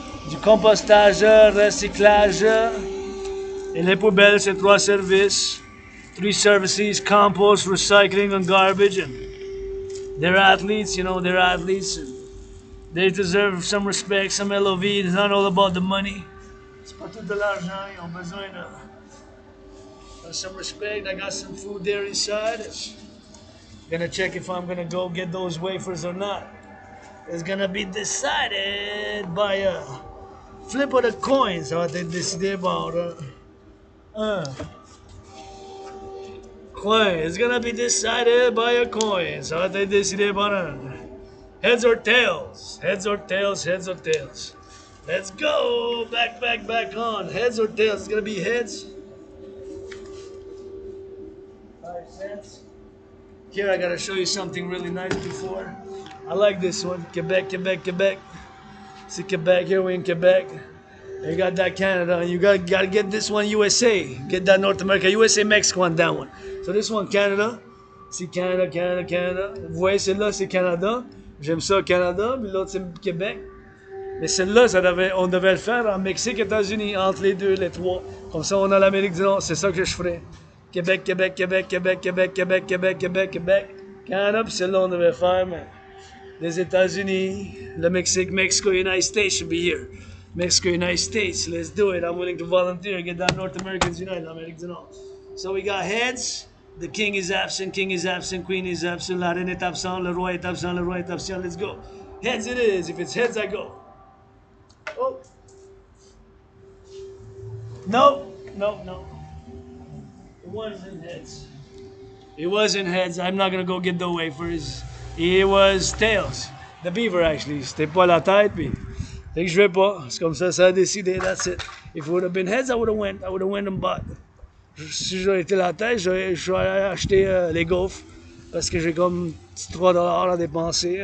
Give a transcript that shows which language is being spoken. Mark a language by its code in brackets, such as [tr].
[fr] Du compostage, recyclage. Et les poubelles, c'est 3 services. [en] 3 services, compost, recycling, and garbage. And they're athletes, you know, they're athletes. And they deserve some respect, some LOV. It's not all about the money. [fr] C'est pas tout de l'argent. Ils ont besoin de [en] some respect. I got some food there inside. Gonna check if I'm gonna go get those wafers or not. It's gonna be decided by a flip of the coins. [fr] Ça va être décidé par coin. [en] It's gonna be decided by a coin. [fr] Ça va être décidé par un [en] heads or tails. Heads or tails, heads or tails. Let's go. Back on. Heads or tails. It's gonna be heads. 5 cents. Here I gotta show you something really nice before. I like this one. Quebec. See Quebec, here we're in Quebec. You got that Canada, and you gotta get this one USA. Get that North America, USA, Mexico, and that one. So this one Canada. See Canada. [fr] Vous voyez celle-là, c'est Canada. J'aime ça Canada, puis l'autre c'est Québec. Mais celle-là, on devait le faire en Mexique, États-Unis, entre les 2, les 3. Comme ça, on a l'Amérique du Nord. C'est ça que je ferais. Québec, Québec, Québec, Québec, Québec, Québec, Québec, Québec, Québec. Canada, puis c'est là on devait faire, mais les États-Unis, le Mexique, Mexico, [en] United States should be here. Mexico, United States, let's do it. I'm willing to volunteer, get that North Americans United, Americans and all. So we got heads, the king is absent, queen is absent, [fr] la reine est absent, [en] le roi est absent, le roi est absent, let's go. Heads it is, if it's heads I go. Oh. No, no, no. It wasn't heads. It wasn't heads. I'm not gonna go get the wafers. It was tails. The beaver actually. [fr] C'était pas la tête, puis. Fait que je vais pas. C'est comme ça a décidé. [en] That's it. If it would have been heads, I would have went. I would have went and bought. [fr] Si j'aurais été la tête, j'aurais acheté les gaufres parce que j'ai comme $3 à dépenser.